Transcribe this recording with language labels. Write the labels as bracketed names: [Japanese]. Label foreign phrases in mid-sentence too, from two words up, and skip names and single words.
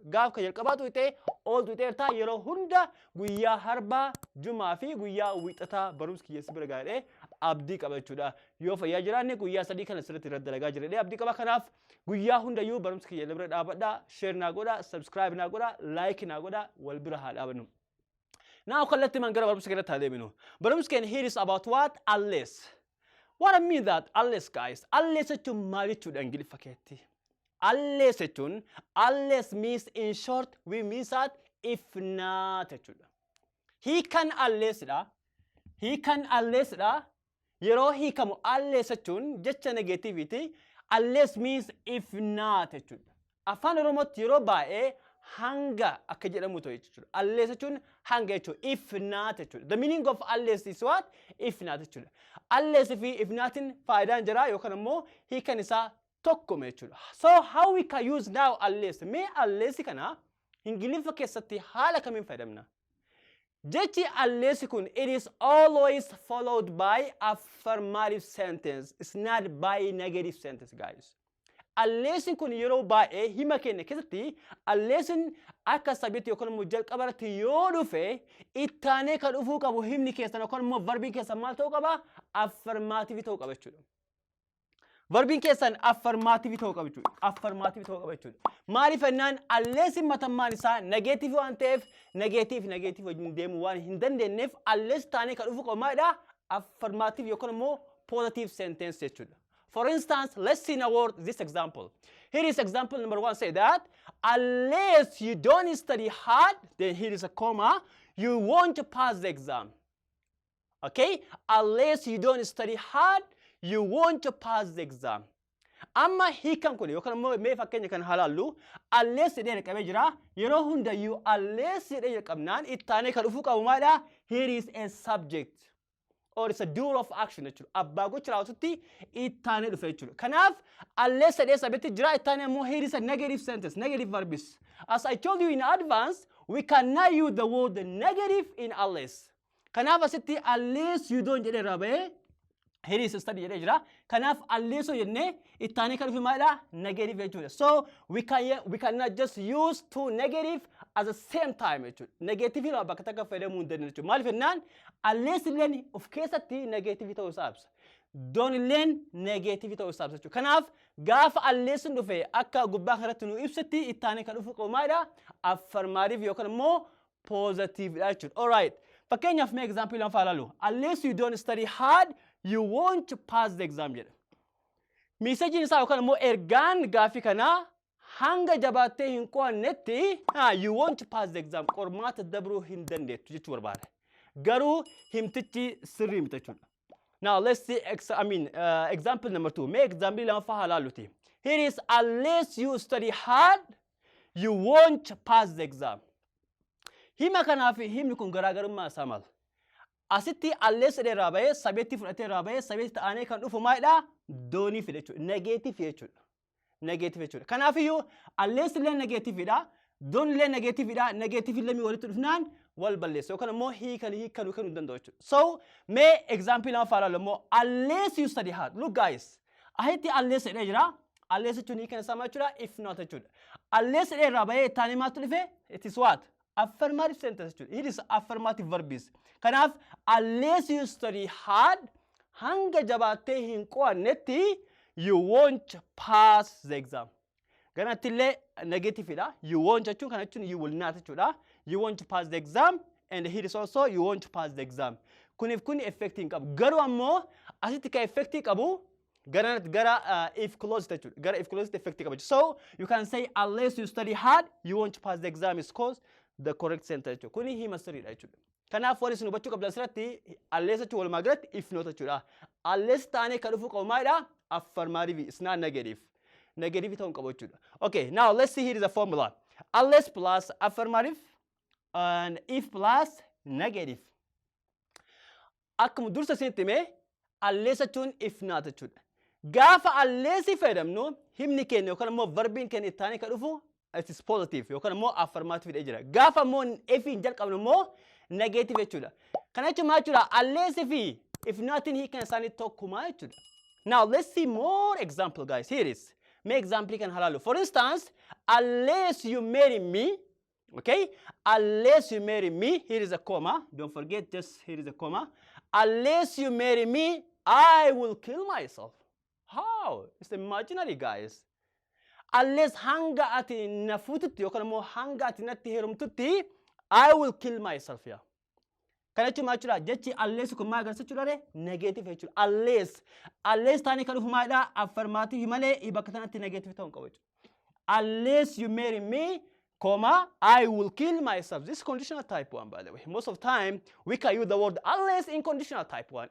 [Oromo] Gaaf ka jalqabaa tuqee all tuqeertaa yeroo hunda guyyaa harbaa jumaa fi guyyaa wixataa barumsa kiyyeessi bira gaadhee abdii qaba jechuudha. Yoo fayyaa jiraanne guyyaa sadii kana sirriitti irra dalagaa jireedhee abdii qaba. Kanaaf guyyaa hundayyuu barumsa kiyya bira dhaabadhaa, share naa godhaa, subscribe naa godhaa, like naa godhaa, wal bira haa dhaabannu. Now kallattimaan gara barumsa keenyatti haa deeminu. Barumsa keenya [English] here is about what? Unless. What I mean that unless, guys, unless [Oromo] jechuun maal jechuudha Ingiliffa keetti? [English] Unless jechuun unless means in short we means that if not jechuudha. He can unless dha. He can unless dha. [Oromo] Yeroo hiikamu unless jechuun jecha negativity. [English] Unless means if not jechuudha. [Oromo] Afaan Oromootti yeroo baay'ee hanga akka jedhamu ta'e jechuudha. Unless jechuun hanga jechuudha. [English] If not jechuudha. The meaning of unless is what? If not [Oromo] jechuudha. [English] Unless if nothing [Oromo] faayidaan jira yookaan immoo hiikan isaa tokkuma jechuudha. [English] So how we can use now unless? [Oromo] Mee unless kana Ingiliffa keessatti haala kamiin fayyadamna? [English] Jechi unless kun it is always followed by affirmative sentence. It's not by negative sentence, guys. [Oromo] Unless kun yeroo baay'ee hima keenya keessatti unless akka sabiitti yookaan immoo jalqabarratti yoo dhufe ittaanee kan dhufuu qabu himni keessan yookaan immoo verbiin keessan maal ta'uu qaba? Affirmative ta'uu qaba jechuudha. Verbiin keessan affirmative ta'uu qaba jechuudha. Affirmative ta'uu qaba jechuudha. Maaliif ennaan unless matammaan isaa negative waan ta'eef negative wajjin deemuu waan hin dandeenyeef unless taanee kan dhufuu qabu maalidha? Affirmative yookaan immoo [English] positive sentence [Oromo] jechuudha. [English] For instance, let's see now this example. Here is example number 1. Say that unless you don't study hard, then here is a comma, you won't pass the exam. Okay? Unless you don't study hard, you won't pass the exam. [Oromo] Amma hiikan kun yookaan immoo mee fakkeenya kan halaallu unless jedhee qabee jira yeroo hundayyuu unless jedhee qabnaan ittaanee kan dhufuu qabu maalidha? [English] Here is a subject. Or it's a doer of action jechuudha. [Oromo] Abbaa gocha raawwatutti ittaanee dhufe jechuudha. [English] Kanaaf unless [Oromo] jedhee sabiitti jira ittaanee immoo [English] here is a negative sentence, negative verbs. As I told you in advance, we cannot use the word negative in unless. [Oromo] Kanaaf asitti [English] unless you don't [Oromo] jedhee rabee [English] here is study [Oromo] jedhee jira. Kanaaf alleessoo jennee ittaanee kan dhufu maalidha? Negative jechuudha. [English] So we cannot just use two negative at the same time jechuudha. [Oromo] Negative lama bakka takka fayyadamuu hin dandeenyu jechuudha. Maaliif jennaan alleessi illeen of keessatti negative ta'uu isaa ibsa. Doon illeen negative ta'uu isaa ibsa jechuudha. Kanaaf gaafa alleessi dhufe akka gubbaa kanatti nu ibsatti ittaanee kan dhufu qabu maalidha? Affirmative yookaan immoo positive dha jechuudha. [English] All right. [Oromo] Fakkeenyaaf mee example lama faalaalu. [English] Unless you don't study hard, you won't pass the exam jedha. [Oromo] Meesejiin isaa yookaan immoo ergaan gaafii kanaa hanga jabaattee hin qo'annetti [English] you won't pass the exam. [Oromo] Qormaata dabruu hin dandeettu jechuu barbaada. Garuu himtichi sirrii miti jechuudha. [English] Now let's see example number 2. Mee example [Oromo] lama faalaaluti. [English] Here is unless you study hard, you won't pass the exam. [Oromo] Hima kanaaf himni kun garaagarummaa isaa maal? Asitti alleessa irraa bahee sabeetti fudhatee irraa bahee sabeetti ta'anii kan dhufu maalidha? Doonii fide jechuudha. Negative jechuudha. Negative jechuudha. Kanaaf iyyuu alleessi illee negativeidha. Doon illee negativeidha. Negative illee walitti dhufnaan wal balleessa yookaan immoo hiikanii kan danda'u jechuudha. [English] So mee example [Oromo] lama faalaalu immoo [English] unless you study hard. Look guys. [Oromo] Asitti alleessa jira. Alleessa jechuun hiikan isaa maal jechuudha? If not jechuudha. Alleessa irraa bahee ta'anii maaltu dhufe? [English] It is what? Affirmative sentence. It is affirmative verbs. Kanaaf unless you study hard, [Oromo] hanga jabaattee hin qo'annetti [English] you won't pass the exam. [Oromo] Ganatti illee negative dha. [English] You won't [Oromo] jechuun kana jechuun [English] you will not jechuudha. You won't pass the exam and here is also you won't pass the exam. [Oromo] Kuniif kun effect hin qabu. Garuu ammoo asitti ka effect qabu gara [English] if closed [Oromo] jechuudha. [English] Gara if closed effect qabu. So you can say unless you study hard, you won't pass the exam is cause the correct sentence. [Oromo] Kuni hima sirriidha jechuudha. Kanaaf warri isin hubachuu qabdan asirratti unless jechuun walumaa galatti [English] if not [Oromo] jechuudha. Unless taanee kan dhufu qabu maalidha? [English] Affirmative. It's not negative. Negative [Oromo] ta'uu qabu jechuudha. [English] Okay, now let's see here is a formula. Unless plus affirmative and if plus negative. [Oromo] Akkuma dursa isinitti hime unless jechuun if not jechuudha. Gaafa unless fayyadamnu himni keenya yookaan immoo verbiin keenya ittaanee kan dhufu [English] it is positive [Oromo] yookaan immoo affirmative dha jira. Gaafa immoo if hin jalqabnu immoo negative jechuudha. Kana jechuun maal jechuudha? [English] Unless if nothing [Oromo] hiikan isaanii tokkuma jechuudha. [English] Now let's see more example guys. Here is. Make example [Oromo] kan halaalu. [English] For instance, unless you marry me, okay? Unless you marry me, here is a comma. Don't forget, just here is a comma. Unless you marry me, I will kill myself. How? It's imaginary guys. Unless [Oromo] hanga ati nafututti yookaan immoo hanga ati natti heerumtutti [English] I will kill myself here. [Oromo] Kana jechuun maal jechuudha? Jechi unless kun maal agarsiisa jechuudha? Negative jechuudha. Unless taanii kan dhufu maalidha? Affirmative malee bakka sanatti negative ta'uu qabu jechuudha. [English] Unless you marry me, comma, I will kill myself. This is conditional type 1 by the way. Most of the time we can use the word unless in conditional type 1.